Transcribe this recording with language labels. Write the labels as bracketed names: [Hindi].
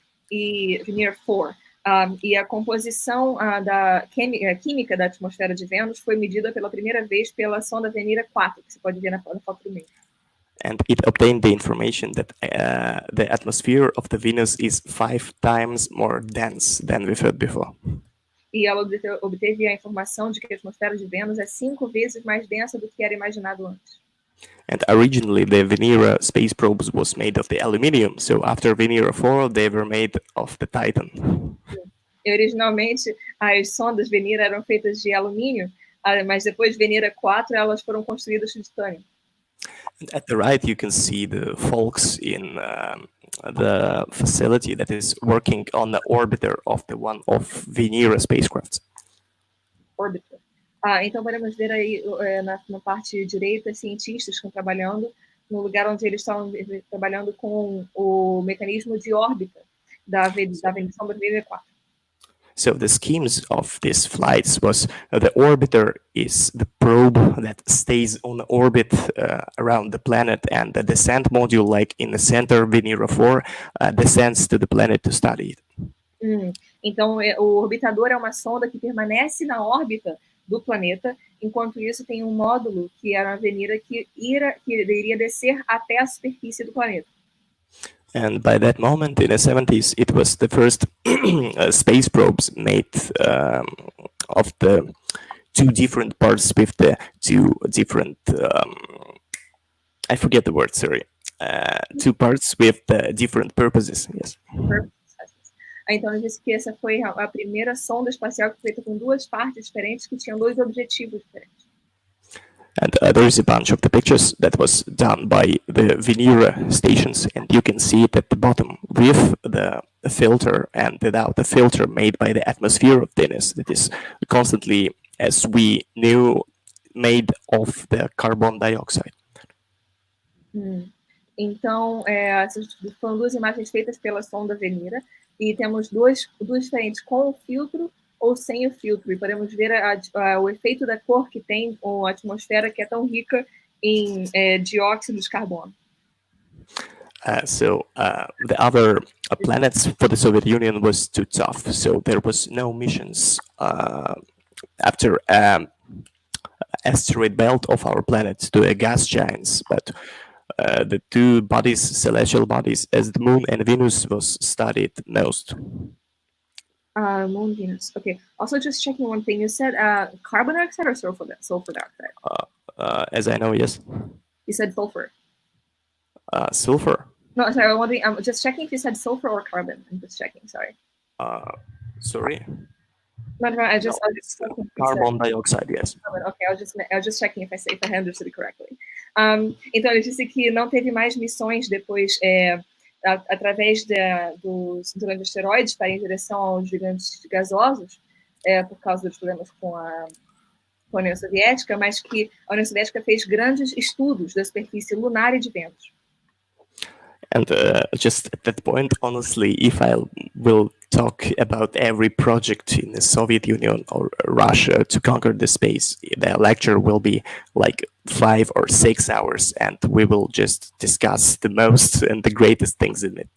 [Portuguese] E Venera 4. E a composição química da atmosfera de Vênus foi medida pela primeira vez pela sonda Venera 4, que você pode ver na foto do meio. [English] And it obtained the information that the atmosphere of the Venus is 5 times more dense than we've heard before. [Portuguese] E ela obteve a informação de que a atmosfera de Vênus é 5 vezes mais densa do que era imaginado antes. [English] And originally the Venera space probes was made of the aluminium, so after Venera 4 they were made of the Titan. [Portuguese] E originalmente as sondas Venera eram feitas de alumínio, mas depois de Venera 4 elas foram construídas de titânio. [English] And at the right, you can see the folks in the facility that is working on the orbiter of the one of Venera spacecraft. Orbital. [Portuguese] Então podemos ver aí na parte direita cientistas que estão trabalhando no lugar onde eles estão trabalhando com o mecanismo de órbita da sonda Venera 4. [English] So the schemes of these flights was the orbiter is the probe that stays on orbit around the planet, and the descent module, like in the center, Venera 4, descends to the planet to study it. [Portuguese] Então o orbitador é uma sonda que permanece na órbita do planeta, enquanto isso tem um módulo que era a Venera que iria descer até a superfície do planeta. [English] And by that moment, in the 70s, it was the first space probes made of the two different parts with the two different, I forget the word, sorry, two parts with the different purposes, yes. [Portuguese] Então, ele disse que essa foi a primeira sonda espacial feita com duas partes diferentes que tinham dois objetivos diferentes. [English] And there is a bunch of the pictures that was done by the Venera stations, and you can see it at the bottom with the filter and without the filter made by the atmosphere of Venus that is constantly, as we knew, made of the carbon dioxide. [Portuguese] Então, essas foram duas imagens feitas pela sonda Venera, e temos duas diferentes com o filtro ou sem o filtro, e podemos ver o efeito da cor que tem com a atmosfera que é tão rica em dióxido de carbono. [English] So the other planets for the Soviet Union was too tough, so there was no missions after asteroid belt of our planet to a gas giants, but the two bodies, celestial bodies, as the Moon and Venus, was studied most. Moon, Venus. Okay. Also, just checking one thing. You said carbon dioxide or sulfur dioxide? As I know, yes. You said sulfur. Sulfur. No, sorry. I'm just checking if you said sulfur or carbon. I'm just checking. Sorry. Sorry. No, I just carbon dioxide, yes. Okay, I was just checking if I understood it correctly. [Portuguese] Então ele disse que não teve mais missões depois através dos cinturões de asteroides para ir em direção aos gigantes gasosos, por causa dos problemas com a União Soviética, mas que a União Soviética fez grandes estudos da superfície lunar e de Vênus. [English] And just at that point, honestly, if I will talk about every project in the Soviet Union or Russia to conquer the space, the lecture will be like 5 or 6 hours, and we will just discuss the most and the greatest things in it.